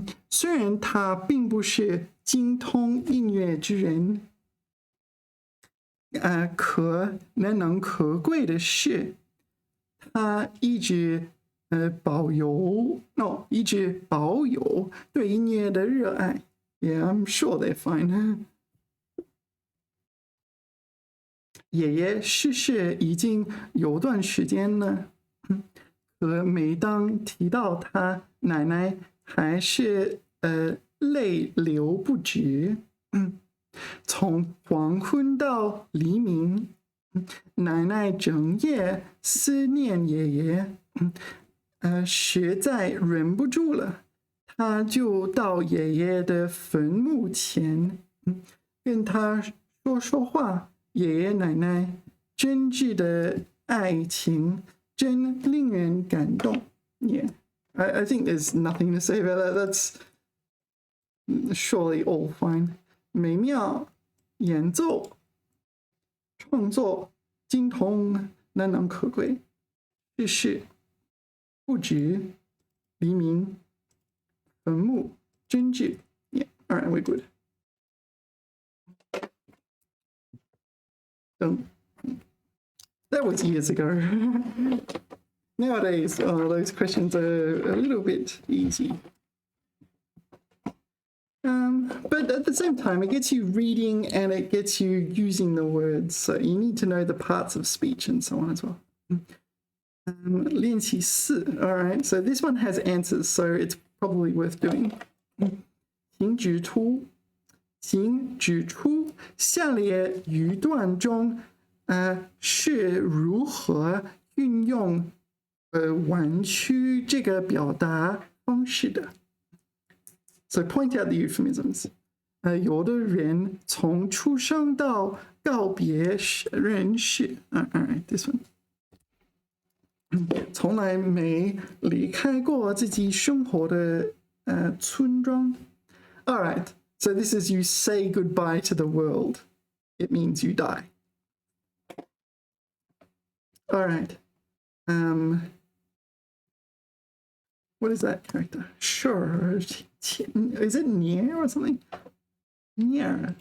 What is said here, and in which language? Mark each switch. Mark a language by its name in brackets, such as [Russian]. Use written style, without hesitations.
[Chinese] 虽然他并不是精通音乐之人，难能可贵的是，他一直保有对音乐的热爱。 [English] Yeah, I'm sure they're fine. [Chinese] 爷爷逝世已经有段时间了，可每当提到他，奶奶还是泪流不止。从黄昏到黎明，奶奶整夜思念爷爷，实在忍不住了，她就到爷爷的坟墓前，跟他说话。爷爷奶奶真挚的爱情真令人感动。 [English] Yeah, I think there's nothing to say about that. That's surely all fine. [Chinese] 美妙演奏创作精通难能可贵，世事不止黎明坟墓真挚。 [English] Yeah, all right, we're good. That was years ago. Nowadays, those questions are a little bit easy. But at the same time, it gets you reading and it gets you using the words. So you need to know the parts of speech and so on as well. [Chinese] 练习4. [English] All right, so this one has answers, so it's probably worth doing. [Chinese] 请指出下列语段中，是如何运用弯曲这个表达方式的。 [English] So point out the euphemisms. [Chinese] 有的人从出生到告别人世。 [English] All right, this one. [Chinese] 从来没离开过自己生活的村庄。 [English] All right, so this is you say goodbye to the world. It means you die. All right. What is that character? Sure. Is it near or something? Near.